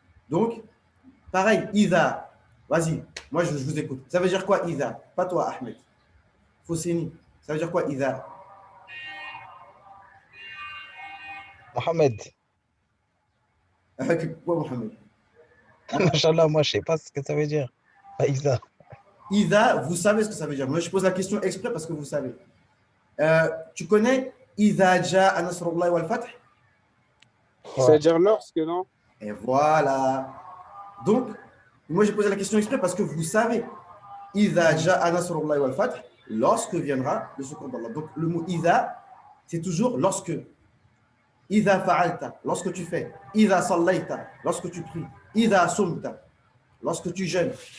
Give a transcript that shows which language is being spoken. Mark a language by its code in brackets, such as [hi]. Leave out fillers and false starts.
[fr] Donc, pareil, إذا. Vas-y, moi je vous écoute. Ça veut dire quoi إذا? Pas toi, Ahmed. Foussini. Ça veut dire quoi إذا? Mohamed, Quoi, Mohamed? Machallah, moi, je sais pas ce que ça veut dire. Faïza. إذا, vous savez ce que ça veut dire. Moi, je pose la question exprès parce que vous savez. Tu connais [ar] إذا جاء نصر الله والفتح? [fr] Ça veut Ouais. dire lorsque, non? Et voilà. Donc, moi, j'ai posé la question exprès parce que vous savez. [ar] إذا جاء نصر الله والفتح, [fr] lorsque viendra le secours d'Allah. Donc, le mot إذا, c'est toujours lorsque. [ar] إذا فعلت, [fr] lorsque tu fais. [ar] إذا صليت, [fr] lorsque tu pries. [ar] إذا صمت, [fr] lorsque tu jeûnes.